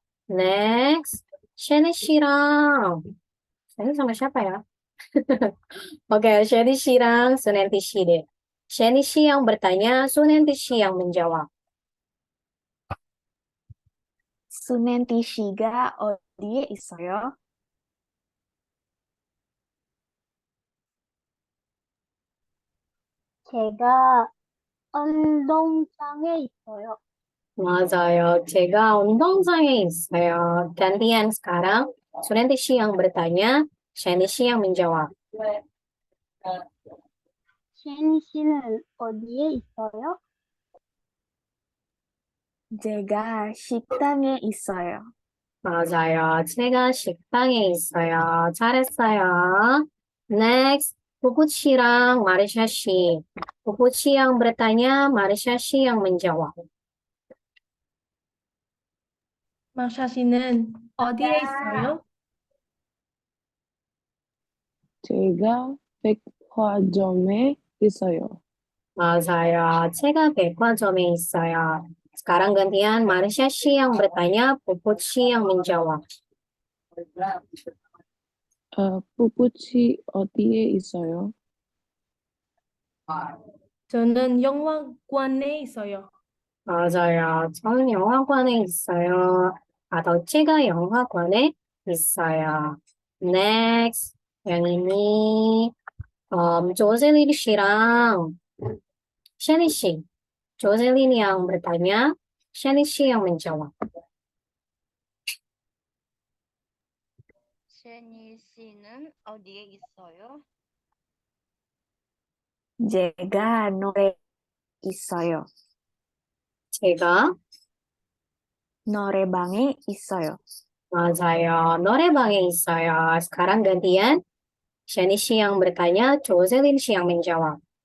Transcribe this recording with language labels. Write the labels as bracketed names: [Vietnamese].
[Indonesian] Next, 셰니 씨랑 셰니 sama siapa ya? Oke, 셰니 씨랑 Sunenti 씨 deh. 셰니 씨 yang bertanya, Sunenti 씨 yang menjawab. [Korean] Sunenti 씨가 어디에 있어요? 제가 운동장에 있어요. 맞아요. 제가 운동장에 있어요. [Indonesian] Gantian sekarang, Sunenti 씨 yang bertanya, 셰니 씨 yang menjawab. [Korean] 신 씨는 어디에 있어요? 제가 식당에 있어요. 맞아요. 제가 식당에 있어요. 잘했어요. [English] Next, Puput 씨랑 마르샤 씨. [Indonesian] Puput 씨 yang bertanya, 마르샤 씨 yang menjawab. [Korean] 마샤 씨는 어디에 있어요? 제가 백화점에 있어요. 맞아요. 제가 백화점에 있어요. [Indonesian] Sekarang gantian Marsha 씨 yang bertanya, Puput 씨 yang menjawab. [Korean] 푸푸치 어디에 있어요? 저는 영화관에 있어요. 맞아요. 저는 영화관에 있어요. 제가 영화관에 있어요. [Indonesian] Next, yang ini Jocelyn 씨랑 셰니 씨. Jocelyn yang bertanya, 셰니 씨 yang menjawab. [Korean] 셰니 씨는 어디에 있어요? 제가 노래 있어요. 제가 노래방에 있어요. 맞아요. 노래방에 있어요. [Indonesian] Sekarang gantian 셰니 씨 yang bertanya, Jocelyn 씨 yang menjawab.